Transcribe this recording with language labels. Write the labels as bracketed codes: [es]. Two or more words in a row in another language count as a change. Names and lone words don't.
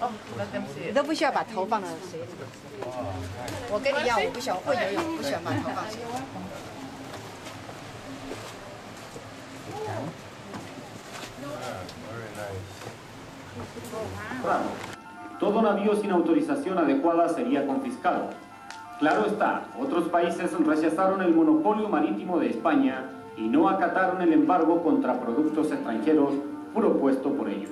[zh] 你都不需要把头放到水里。我跟你一样，我不喜欢会游泳，不喜欢把头放水里。 [es] Todo navío sin autorización adecuada sería confiscado. Claro está, otros países rechazaron el monopolio marítimo de España y no acataron el embargo contra productos extranjeros propuesto por ellos.